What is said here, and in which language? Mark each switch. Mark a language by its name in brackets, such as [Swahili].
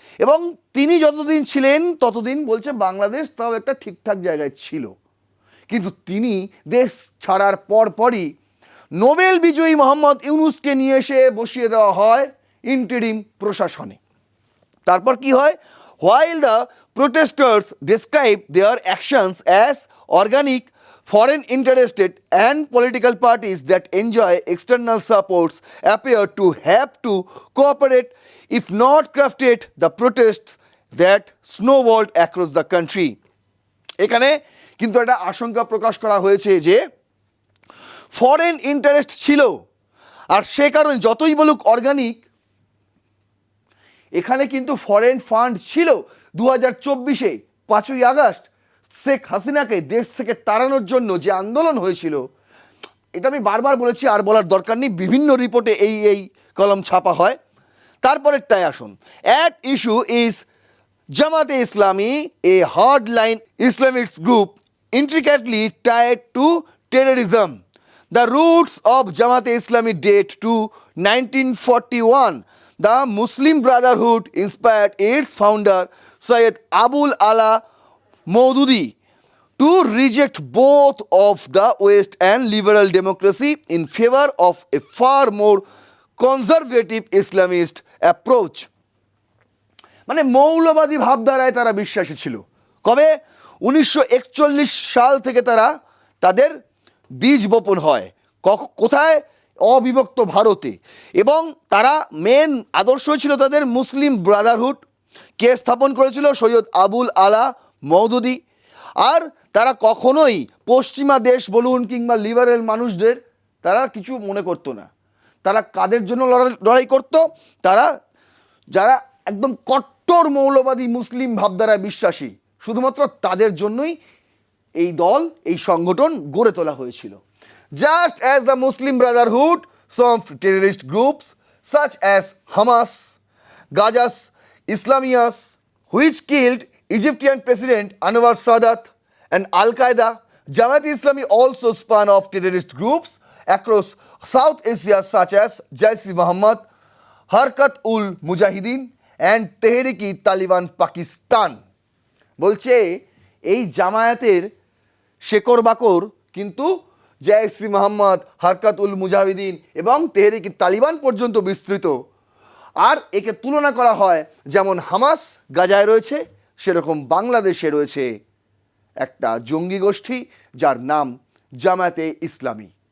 [Bangla] এবং তিনি যতদিন ছিলেন ততদিন বলছে বাংলাদেশ তাও একটা ঠিকঠাক জায়গায় ছিল। কিন্তু তিনি দেশ ছাড়ার পরপরই নোবেল বিজয়ী মোহাম্মদ ইউনুসকে নিয়ে এসে বসিয়ে দেওয়া হয় ইন্টারিম প্রশাসনে। তারপর কি হয়? [English] While the protesters describe their actions as organic, foreign interested and political parties that enjoy external supports appear to have to cooperate, if not crafted the protests that snowballed across the country. [Bangla] এখানে কিন্তু একটা আশঙ্কা প্রকাশ করা হয়েছে যে foreign interest ছিল, আর সে কারণে যতই বলুক অর্গানিক, এখানে কিন্তু ফরেন ফান্ড ছিল। 2024-এ 5ই আগস্ট শেখ হাসিনাকে দেশ থেকে তাড়ানোর জন্য যে আন্দোলন হয়েছিল, এটা আমি বারবার বলেছি, আর বলার দরকার নেই, বিভিন্ন রিপোর্টে এই কলম ছাপা হয়। তারপরেরটায় আসুন। [English] At issue is Jamaate Islami, a hard line Islamist group intricately tied to terrorism. The roots of Jamaat Islami date to 1941. The Muslim Brotherhood inspired its founder Syed Abul Ala Maududi to reject both of the West and liberal democracy in favor of a far more conservative Islamist approach. [Bangla] মানে মৌলবাদী ভাবধারায় তারা বিশ্বাসী ছিল। কবে? 1941 সাল থেকে তাদের বীজ বপন হয়। কোথায়? অবিভক্ত ভারতে। এবং তারা মেন আদর্শ ছিল তাদের মুসলিম ব্রাদারহুড। কে স্থাপন করেছিল? সৈয়দ আবুল আলা মওদুদি। আর তারা কখনোই পশ্চিমা দেশ বলুন কিংবা লিবারেল মানুষদের তারা কিছু মনে করতো না। তারা কাদের জন্য লড়াই করতো? তারা যারা একদম কট্টর মৌলবাদী মুসলিম ভাবধারায় বিশ্বাসী, শুধুমাত্র তাদের জন্যই এই দল, এই সংগঠন গড়ে তোলা হয়েছিল। [English] Just as the Muslim Brotherhood, some terrorist groups such as Hamas, Gajas Islamiyas, which killed Egyptian President Anwar Sadat, and Al-Qaeda, Jamaat Islami also spun off terrorist groups across South Asia such as Jaish-e-Mohammed, Harkat-ul-Mujahideen, and Tehrik-i-Taliban Pakistan. [Bangla] বলছে এই জামায়াতের শেকড় বাকর কিন্তু জৈশ-ই মোহাম্মদ, হারকাত-উল মুজাহিদিন এবং তেহরিক তালিবান পর্যন্ত বিস্তৃত। আর একে তুলনা করা হয় যেমন হামাস গাজায় রয়েছে, সেরকম বাংলাদেশে রয়েছে একটা জঙ্গি গোষ্ঠী যার নাম জামায়াতে ইসলামী।